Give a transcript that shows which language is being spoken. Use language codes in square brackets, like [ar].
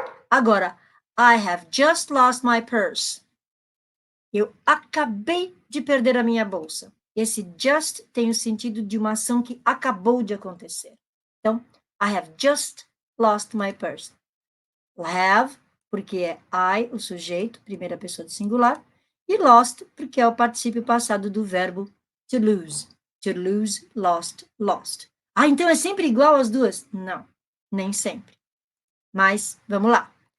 [pt] Agora, [en] I have just lost my purse. [pt] Eu acabei de perder a minha bolsa. Esse just tem o sentido de uma ação que acabou de acontecer. Então, [en] I have just lost my purse. [pt] Have, porque é I, o sujeito, primeira pessoa do singular, e lost, porque é o particípio passado do verbo to lose. [en] To lose, lost, lost. [pt] Ah, então é sempre igual as duas? Não, nem sempre. Mas, vamos lá.